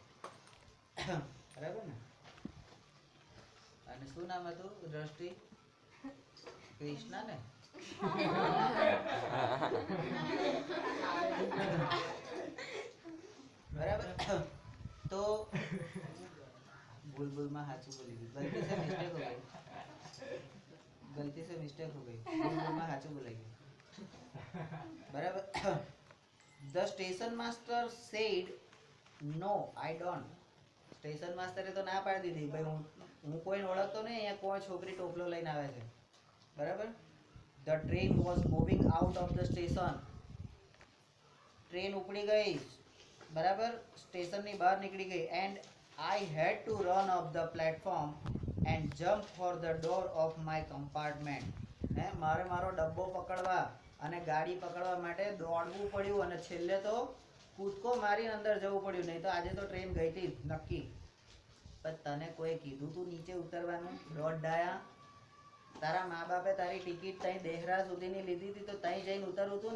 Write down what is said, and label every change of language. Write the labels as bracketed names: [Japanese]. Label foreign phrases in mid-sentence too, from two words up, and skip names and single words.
[Gujarati] બરાબર ને? અને શું નામ હતું દ્રષ્ટિ? કૃષ્ણા ને? બરાબર. [Hindi] તો बुलबुल में हाचू बोली दी, गलती से मिस्टेक हो गई, गलती से मिस्टेक हो गई, बुलबुल में हाचू बोलाई बराबर. [English] The station master said no I don't. [Gujarati] સ્ટેશન માસ્ટરે તો ના પાડી દીધી, ભાઈ હું કોઈને ઓળખતો નહીં, અહીંયા કોઈ છોકરી ટોપલો લઈને આવે છે. [English] બરાબર. The train was moving out of the station. [Gujarati] ટ્રેન ઉપડી ગઈ, બરાબર, સ્ટેશનની બહાર નીકળી ગઈ. [English] એન્ડ I had to run up the platform and jump for the door of my compartment. [Gujarati] મારે મારો ડબ્બો પકડવા અને ગાડી પકડવા માટે દોડવું પડ્યું અને છેલ્લે તો કૂદકો મારીને અંદર જવું પડ્યું. નહીં તો આજે તો ટ્રેન ગઈ હતી નક્કી. પણ તને કોઈ કીધું તું નીચે ઉતરવાનું? દોડ ડાયા. તારા મા બાપે તારી ટિકિટ ત્યાં દેહરા સુધીની લીધી હતી તો ત્યાં જઈને ઉતરવું હતું ને.